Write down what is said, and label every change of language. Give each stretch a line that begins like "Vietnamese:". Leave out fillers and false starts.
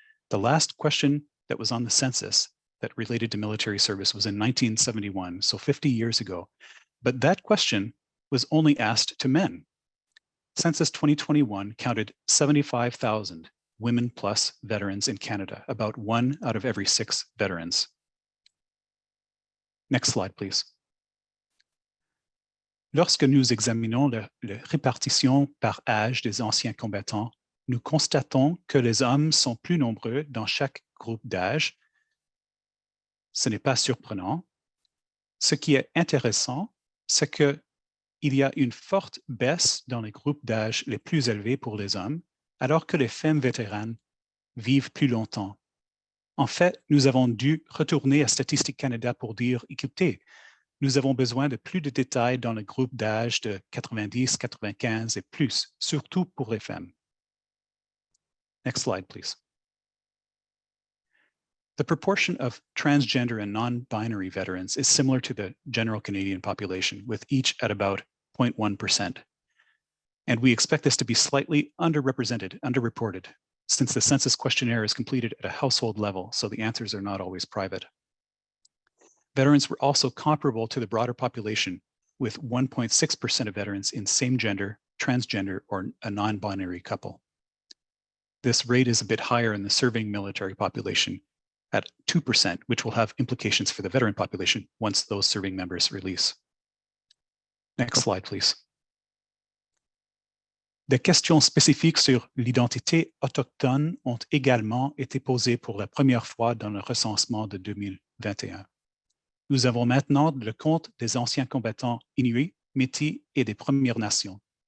English: The last question that was on the census that related to military service was in 1971, so 50 years ago. But that question was only asked to men. Census 2021 counted 75,000 women plus veterans in Canada, about 1 out of every 6 veterans. Next slide, please.
French: Lorsque nous examinons la répartition par âge des anciens combattants, nous constatons que les hommes sont plus nombreux dans chaque groupe d'âge. Ce n'est pas surprenant. Ce qui est intéressant, c'est qu'il y a une forte baisse dans les groupes d'âge les plus élevés pour les hommes, alors que les femmes vétéranes vivent plus longtemps. En fait, nous avons dû retourner à Statistique Canada pour dire, écoutez, nous avons besoin de plus de détails dans le groupe d'âge de 90, 95 et plus, surtout pour les femmes.
English: Next slide, please. The proportion of transgender and non-binary veterans is similar to the general Canadian population, with each at about 0.1%. And we expect this to be slightly underreported, since the census questionnaire is completed at a household level, so the answers are not always private. Veterans were also comparable to the broader population, with 1.6% of veterans in same gender, transgender, or a non-binary couple. This rate is a bit higher in the serving military population at 2%, which will have implications for the veteran population once those serving members release. Next slide, please.
French: Des questions spécifiques sur l'identité autochtone ont également été posées pour la première fois dans le recensement de 2021. Nous avons maintenant le compte des anciens combattants inuits, métis et des Premières Nations.